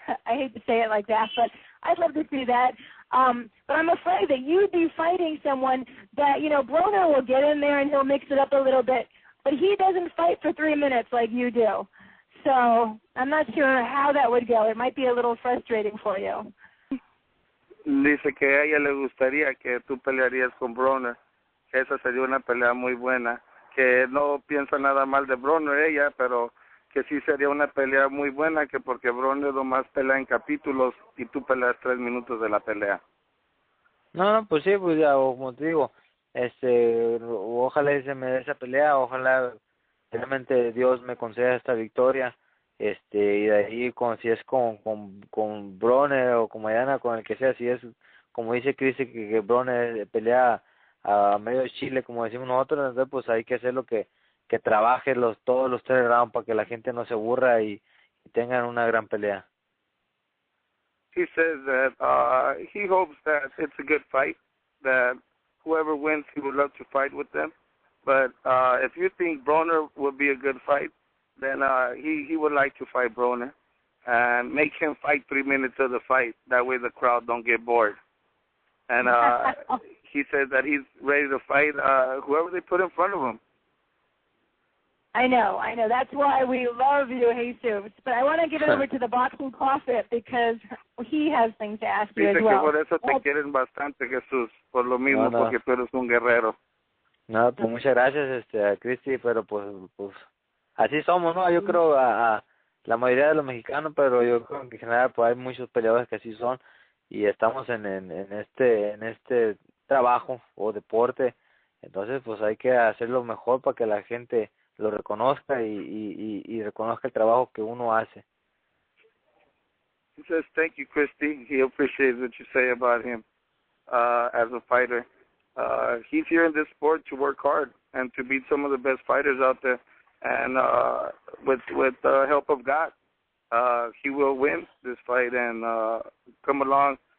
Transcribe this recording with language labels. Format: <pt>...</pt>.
<en>I hate to say it like that, but I'd love to see that. But I'm afraid that you'd be fighting someone that, Broner will get in there and he'll mix it up a little bit, but he doesn't fight for 3 minutes like you do. So I'm not sure how that would go. It might be a little frustrating for you.</en> <es>Dice que a ella le gustaría que tú pelearías con Broner. Esa sería una pelea muy buena. Que no piensa nada mal de Broner ella, pero que sí sería una pelea muy buena, que porque Broner nomás pelea en capítulos y tú peleas 3 minutos de la pelea. No, pues sí, pues ya, como te digo, ojalá se me dé esa pelea, ojalá realmente Dios me conceda esta victoria, y de ahí si es con Broner o con Maidana, con el que sea, si es como dice Chris que Broner pelea a medio de Chile, como decimos nosotros, entonces pues hay que hacer lo que trabaje todos los 3 rounds para que la gente no se aburra y tengan una gran pelea.</es> <en>He says that he hopes that it's a good fight, that whoever wins, he would love to fight with them. But if you think Broner would be a good fight, then he would like to fight Broner and make him fight 3 minutes of the fight. That way the crowd don't get bored. And he says that he's ready to fight whoever they put in front of him. I know. That's why we love you, Jesus. But I want to get over to the boxing prophet because he has things to ask you as well.</en> <es>Dice que por eso te quieren bastante, Jesús, por lo mismo, porque tú eres un guerrero. No, pues muchas gracias, a Cristi, pero pues así somos, ¿no? Yo creo a la mayoría de los mexicanos, pero yo creo que en general pues hay muchos peleadores que así son y estamos en este trabajo o deporte, entonces pues hay que hacerlo mejor para que la gente lo reconozca y reconozca el trabajo que uno hace.</es> <en>He says, thank you, Christy. He appreciates what you say about him as a fighter. He's here in this sport to work hard and to beat some of the best fighters out there. And with the help of God, he will win this fight and come along</en>